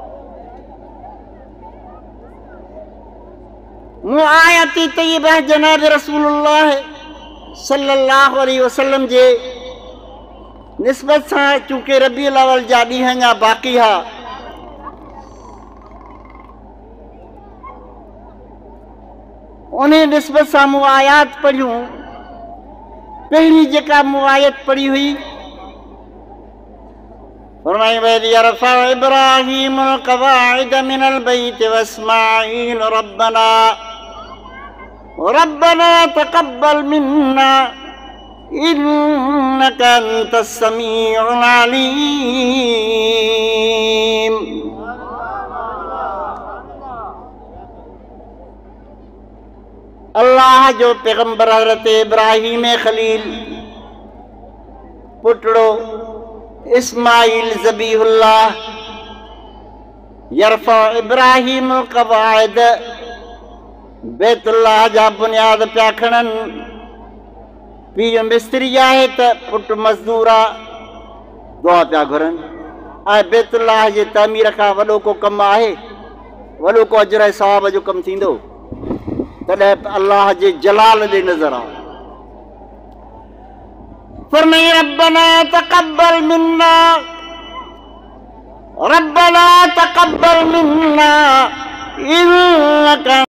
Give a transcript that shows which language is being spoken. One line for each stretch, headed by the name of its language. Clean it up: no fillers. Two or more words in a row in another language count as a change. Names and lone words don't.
Sindhi: मूं आयती तय्यबह जनाब रसूलुल्लाह
Arabic: صلى الله عليه وسلم
Sindhi: जे निस्बत सां चूंकि रबीउल अव्वल जा ॾींहं अञा बाक़ी हा, उन निस्बत सां मूं आयात पढ़ियूं। पहिरीं जेका मूं आयत पढ़ी हुई फरमाई
Arabic: وإذ يرفع إبراهيم القواعد من البيت وإسماعيل ربنا تقبل منا إنك أنت السميع العليم.
Sindhi: अल्लाह जो पैगंबर हज़रत इब्राहीम खलील पुटड़ो इस्माइल ज़बीहुल्लाह
Arabic: يرفع إبراهيم قواعد
Sindhi: बैतुल्लाह जा बुनियाद पिया खणनि। पीउ मिस्त्री आहे त पुटु मज़दूर आहे, दुआ पिया घुरनि। ऐं बैतुल्लाह जे तामीर खां वॾो को कमु आहे, वॾो को अजर ऐं सवाब जो कमु थींदो? तॾहिं अल्लाह जे जलाल ॾे नज़र आहे।
Arabic: फरमाई ربنا تقبل منا، ربنا تقبل منا إنك